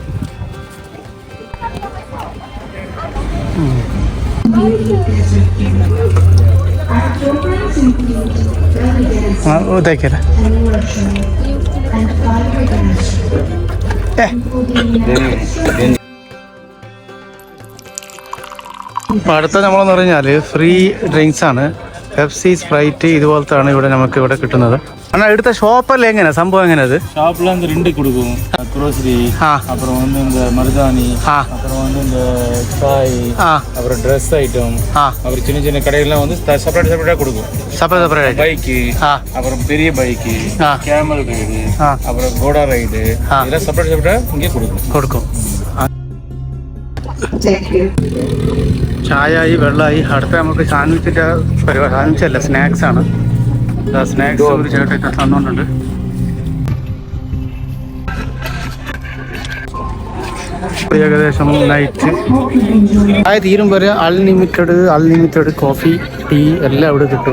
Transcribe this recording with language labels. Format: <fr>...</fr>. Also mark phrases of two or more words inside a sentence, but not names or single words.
<ml>ഇതാക്കിയല്ലേ അടുത്ത നമ്മളെന്ന് പറഞ്ഞാൽ</ml> <en>free drinks</en> <ml>ആണ്. പെപ്സി, സ്പ്രൈറ്റ് ഇതുപോലത്താണ് ഇവിടെ നമുക്ക് ഇവിടെ കിട്ടുന്നത്.</ml> <ta>ஆனால் எடுத்த ஷாப்பில் எங்கண்ணா சம்பவம் எங்கண்ணா அது? ஷாப்பில் வந்து 2 கொடுக்கும், க்ரோசரி, அப்புறம் வந்து இந்த மருதாணி, அப்புறம் வந்து இந்த சாய், அப்புறம்</ta> <en>dress item,</en> <ta>அப்புறம் சின்ன சின்ன கடைகள்லாம் வந்து செப்பரேட்டாக கொடுக்கும். செப்பரேட் பைக்கு, அப்புறம் பெரிய பைக்கு,</ta> <en>camel ride,</en> <ta>அப்புறம் கோடா ரைடு, இதெல்லாம் செப்பரேட்டாக இங்கே கொடுக்கும்.</ta> <ml>ചായയായി, വെള്ളമായി. അടുത്ത നമുക്ക് സാൻഡ്വിച്ചിൻ്റെ പരിപാടി. സാൻഡ്വിച്ചല്ല, സ്നാക്സ് ആണ്. സ്നാക്സ് ഒരു ചേട്ടൊക്കെ തന്നുകൊണ്ടുണ്ട്. ഏകദേശം നൈറ്റ് ചായ തീരും വരെ</ml> <en>unlimited coffee, tea</en> <ml>എല്ലാം ഇവിടെ കിട്ടും.</ml>